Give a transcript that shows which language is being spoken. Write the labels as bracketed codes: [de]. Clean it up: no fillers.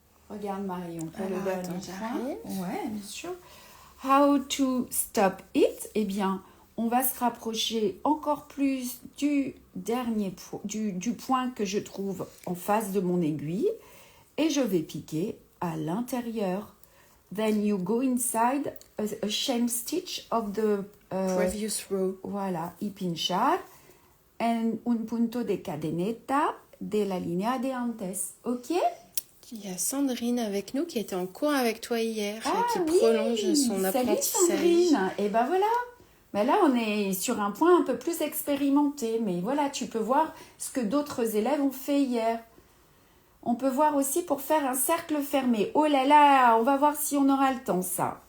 [fr] Regarde Marie, on peut le dernier point. Ouais, bien sûr. [en] How to stop it? [fr] Eh bien, on va se rapprocher encore plus du dernier du point que je trouve en face de mon aiguille et je vais piquer à l'intérieur. [en] Then you go inside a chain stitch of the previous row. [es] Voilà, y pinchar en un punto de cadeneta de la línea de antes. Ok? [fr] Il y a Sandrine avec nous qui était en cours avec toi hier et qui oui, prolonge son apprentissage. Salut Sandrine. Et ben voilà. Ben là, on est sur un point un peu plus expérimenté. Mais voilà, tu peux voir ce que d'autres élèves ont fait hier. On peut voir aussi pour faire un cercle fermé. Oh là là, on va voir si on aura le temps, ça.